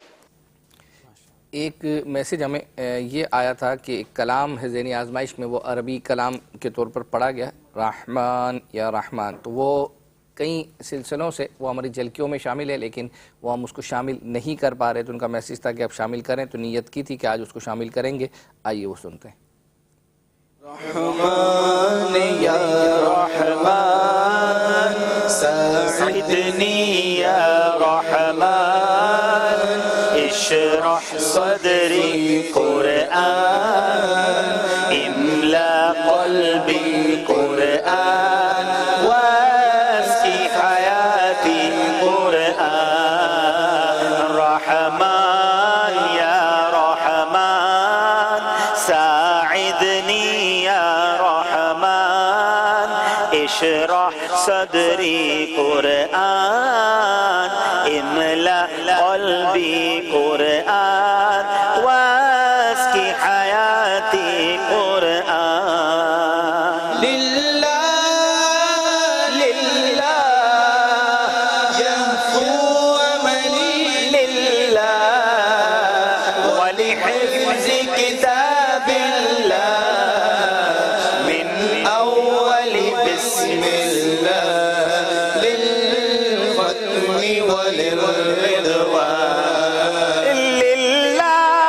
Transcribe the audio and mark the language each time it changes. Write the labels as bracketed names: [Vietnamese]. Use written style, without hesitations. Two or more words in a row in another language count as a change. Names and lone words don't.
[Urdu] ایک میسج ہمیں یہ آیا تھا کہ ایک کلام ہے ذہنی آزمائش میں، وہ عربی کلام کے طور پر پڑھا گیا، [Arabic] رحمان یا رحمان، [Urdu] تو وہ کئی سلسلوں سے وہ ہماری جھلکیوں میں شامل ہے، لیکن وہ ہم اس کو شامل نہیں کر پا رہے، تو ان کا میسج تھا کہ آپ شامل کریں، تو نیت کی تھی کہ آج اس کو شامل کریں گے۔ آئیے وہ سنتے ہیں۔ [Arabic] رحمان یا رحمان ساعدنی یا رحمان اشرح صدری قرآن املا قلبی قرآن واسقی حیاتی قرآن رحمان یا رحمان ساعدنی یا رحمان اشرح صدری قرآن املا قلبی قرآن واسقی حیاتی قرآن للہ للہ یحفو عملی للہ ولحفظ کتاب اللہ من اول بسم اللہ للختم وللرضوان للہ